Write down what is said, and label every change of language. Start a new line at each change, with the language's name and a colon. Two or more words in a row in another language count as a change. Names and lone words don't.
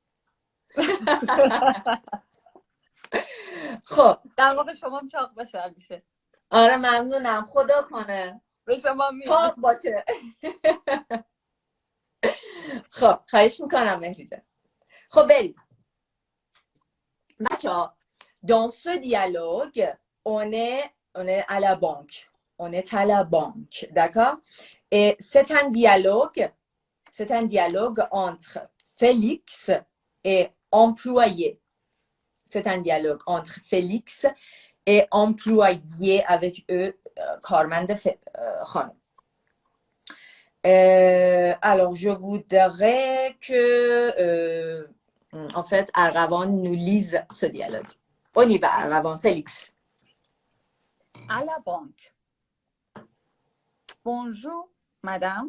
Persian: خب دماغ شما هم چاق باشه همیشه. آره ممنونم، خدا کنه به شما میاد. چاق باشه. خب خواهش میکنم مهری جان. خب بریم بچه‌ها.
French: Dans ce dialogue, on est à la banque. On est à la banque, d'accord? Et c'est un dialogue entre Félix et employé. C'est un dialogue entre Félix et employé avec eux,
Persian: کارمند خانم.
French: Alors, je voudrais que, en fait, Argavan nous lise ce dialogue. On y va, Argavan. Félix. À la banque. Bonjour, madame.